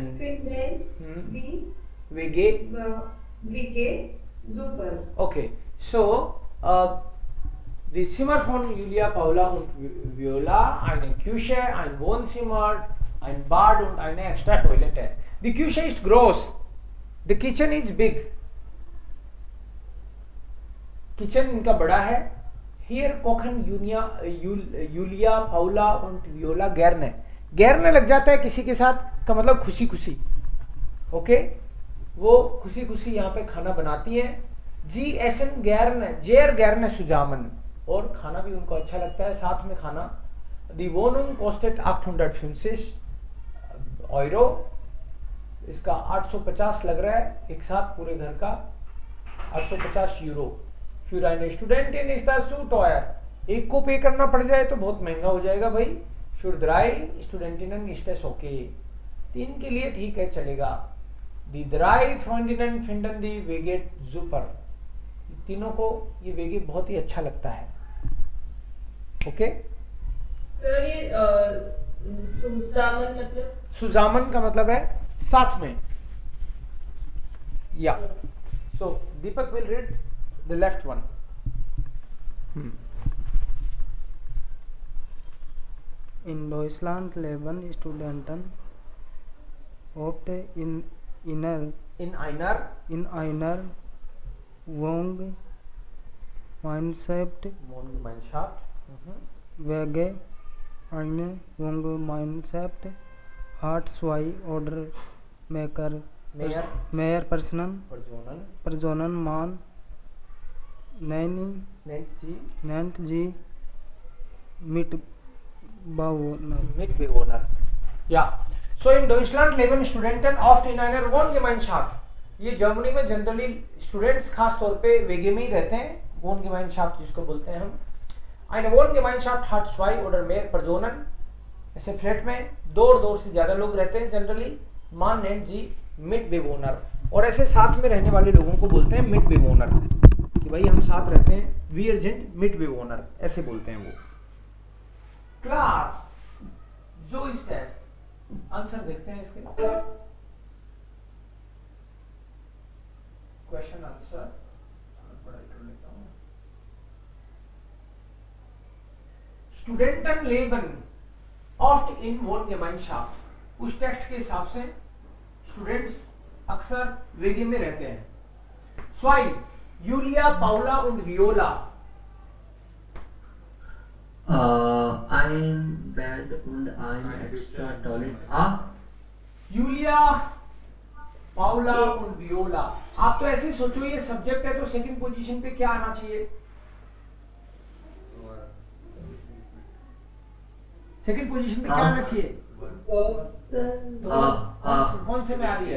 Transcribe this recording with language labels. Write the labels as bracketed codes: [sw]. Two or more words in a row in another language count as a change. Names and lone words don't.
[de] finden die WG super. Okay, so die Zimmer von Julia, Paula und Viola, eine Küche, ein Wohnzimmer, ein Bad und eine extra Toilette. Die Küche ist groß, [en] the kitchen is big. [hi] किचन इनका बड़ा है. [de] Here kochen Julia, Paula und Viola gerne. [hi] gerne लग जाता है किसी के साथ का मतलब खुशी खुशी. ओके, वो खुशी खुशी यहाँ पे खाना बनाती हैं. [de] sie essen gerne, जेर gerne zusammen, [hi] और खाना भी उनको अच्छा लगता है साथ में खाना. [de] Die Wohnung kostet 850 Euro. [hi] इसका 850 लग रहा है एक साथ पूरे घर का, 850 यूरो. [de] Für eine Studentin ist das zu teuer. [hi] एक को पे करना पड़ जाए तो बहुत महंगा हो जाएगा भाई. [de] Für 3 Studentinnen ist das okay. [hi] 3 के लिए ठीक है, चलेगा. [de] Die 3 Freundinnen finden die WG super. [hi] तीनों को ये वेगे बहुत ही अच्छा लगता है. ओके सर, ये सुजामन मतलब? सुजामन का मतलब है साथ में. [en] या so दीपक will read the left one. [de] In Deutschland leben Studenten oft in einer Wohngemeinschaft. WG. Eine Wohngemeinschaft hat 2 oder mehr Personen. Man nennt sie Mitbewohner. Ja, so in Deutschland leben Studenten oft in einer Wohngemeinschaft. [hi] ये जर्मनी में जनरली स्टूडेंट्स खास तौर पे वेगे में ही रहते हैं. Wohngemeinschaft जिसको बोलते हैं हम. [de] Eine Wohngemeinschaft hat 2 oder mehr Personen. [hi] ऐसे फ्लैट में 2 और 2 से ज्यादा लोग रहते हैं जनरली. [de] Man nennt sie Mitbewohner. [hi] और ऐसे साथ में रहने वाले लोगों को बोलते हैं Mitbewohner. कि भाई हम साथ रहते हैं. [de] Wir sind Mitbewohner, [hi] ऐसे बोलते हैं वो. [de] Klar, so ist es. [hi] आंसर देखते हैं इसके [en] question answer [hi] पढ़ाई कर लेता हूं। [de] Studenten leben oft in Wohn Gemeinschaft, [hi] उस टेक्स्ट के हिसाब से स्टूडेंट्स अक्सर वेगे में रहते हैं। [de] स्वाई यूलिया पाउला und वियोला, ein Bad und ein extra Toilet. यूलिया पाउला und वियोला। [hi] आप तो ऐसे सोचो ये सब्जेक्ट है तो [en] second position [hi] पे क्या आना चाहिए? [en] second position [hi] पे क्या आना चाहिए? तो कौन से में आ रही है?